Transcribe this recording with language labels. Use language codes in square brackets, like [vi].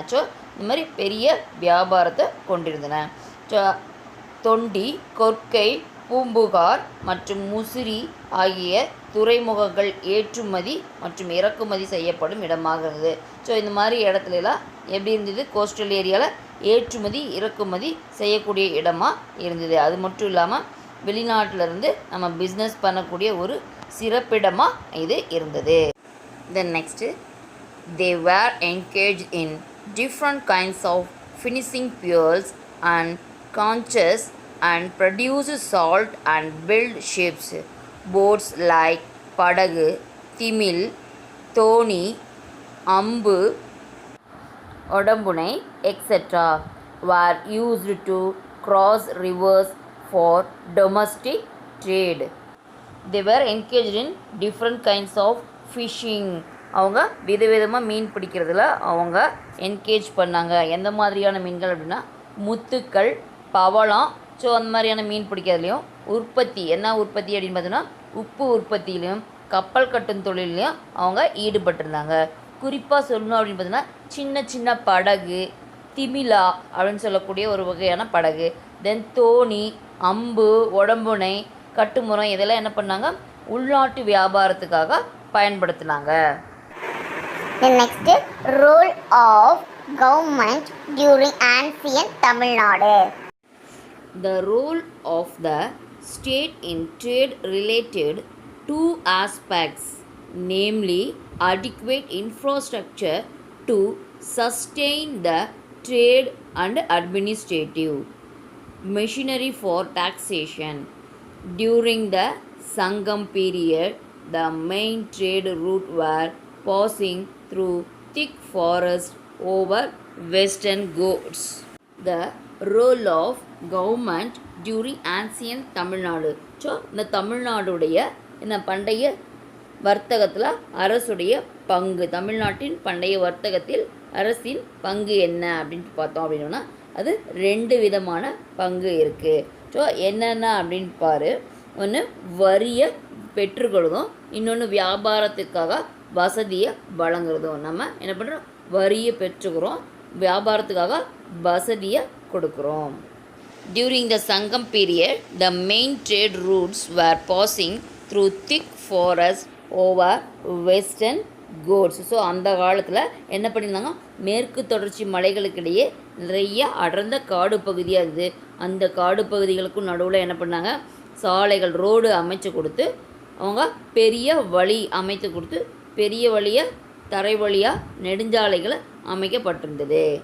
[ta] So இந்த மாதிரி பெரிய வியாபாரத்தை கொண்டிருந்தன. ஸோ தொண்டி, கொர்க்கை, பூம்புகார் மற்றும் முசிறி ஆகிய துறைமுகங்கள் ஏற்றுமதி மற்றும் இறக்குமதி செய்யப்படும் இடமாக இருந்தது. ஸோ இந்த மாதிரி இடத்துலலாம் எப்படி இருந்தது, கோஸ்டல் ஏரியாவில் ஏற்றுமதி இறக்குமதி செய்யக்கூடிய இடமாக இருந்தது. அது மட்டும் இல்லாமல் வெளிநாட்டிலேருந்து நம்ம பிஸ்னஸ் பண்ணக்கூடிய ஒரு சிறப்பிடமாக இது இருந்தது. [en] Then next, they were engaged in different kinds of finishing fuels and conches and produced salt and built ships. Boats like Padagu, Timil, Thoni, Ambu, Odambunai, etc. were used to cross rivers for domestic trade. They were engaged in different kinds of fishing. [ta] அவங்க விதவிதமாக மீன் பிடிக்கிறதுல அவங்க engage பண்ணாங்க. எந்த மாதிரியான மீன்கள் அப்படின்னா முத்துக்கள், பவளம். ஸோ அந்த மாதிரியான மீன் பிடிக்கிறதுலையும் உற்பத்தி, என்ன உற்பத்தி அப்படின்னு பார்த்தோன்னா உப்பு உற்பத்தியிலையும் கப்பல் கட்டும் தொழிலையும் அவங்க ஈடுபட்டிருந்தாங்க. குறிப்பாக சொல்லணும் அப்படின்னு பார்த்தோன்னா சின்ன சின்ன படகு, திமிலா அப்படின்னு சொல்லக்கூடிய ஒரு வகையான படகு, தென் தோணி, அம்பு, உடம்புனை, கட்டுமுறம், இதெல்லாம் என்ன பண்ணாங்க, உள்நாட்டு வியாபாரத்துக்காக பயன்படுத்தினாங்க. [en] The next, role of government during ancient Tamil Nadu. The role of the state in trade related two aspects, namely adequate infrastructure to sustain the trade and administrative machinery for taxation. During the Sangam period, the main trade route were passing through thick forest over western Ghats. The role of government during ancient Tamil Nadu. [ta] So இந்த தமிழ்நாடுடைய இந்த பண்டைய வர்த்தகத்தில் அரசுடைய பங்கு, தமிழ்நாட்டின் பண்டைய வர்த்தகத்தில் அரசின் பங்கு என்ன அப்படின்ட்டு பார்த்தோம் அப்படின்னா அது ரெண்டு விதமான பங்கு இருக்குது. ஸோ என்னென்ன அப்படின்னு பாரு, ஒன்று வரியை பெற்றுக்கொள்ளுதும், இன்னொன்று வியாபாரத்துக்காக வசதியை வழங்குறதும். நம்ம என்ன பண்ணுறோம், வரியை பெற்றுக்கிறோம், வியாபாரத்துக்காக வசதியை கொடுக்குறோம். [en] During the Sangam period, the main trade routes were passing through thick forest over western Ghats. [ta] So அந்த காலத்தில் என்ன பண்ணியிருந்தாங்க, மேற்கு தொடர்ச்சி மலைகளுக்கிடையே நிறைய அடர்ந்த காடு பகுதியாக இருந்தது. அந்த காடு பகுதிகளுக்கும் நடுவில் என்ன பண்ணாங்க, சாலைகள், ரோடு அமைச்சு கொடுத்து, அவங்க பெரிய வழி அமைத்து கொடுத்து, பெரிய வழியாக தரை வழியாக நெடுஞ்சாலைகளை அமைக்கப்பட்டிருந்தது.